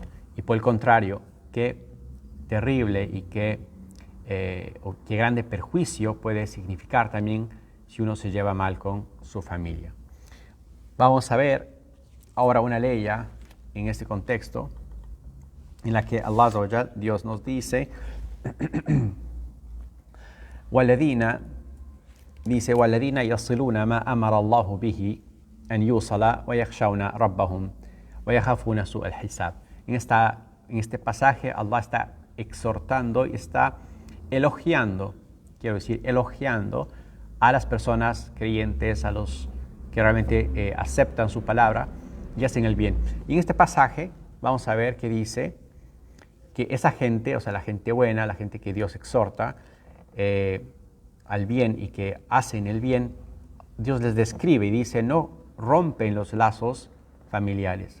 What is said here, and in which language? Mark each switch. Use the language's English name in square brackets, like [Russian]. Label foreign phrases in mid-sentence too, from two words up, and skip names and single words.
[Spanish] Y por el contrario, qué terrible y qué grande perjuicio puede significar también si uno se lleva mal con su familia. Vamos a ver ahora una ley en este contexto en la que Allah [Arabic] عز وجل, [Spanish] Dios nos dice [Arabic] وَالَّذِينَ يَصِلُونَ مَا أَمَرَ اللَّهُ بِهِ أَنْ يُوصَلَ وَيَخْشَوْنَ رَبَّهُمْ وَيَخَافُونَ سُوءَ الْحِسَابِ. [Spanish] En este pasaje Allah está exhortando y está elogiando a las personas creyentes, a los que realmente aceptan su palabra y hacen el bien. Y en este pasaje vamos a ver que dice que esa gente, o sea, la gente buena, la gente que Dios exhorta al bien y que hacen el bien, Dios les describe y dice: no rompen los lazos familiares.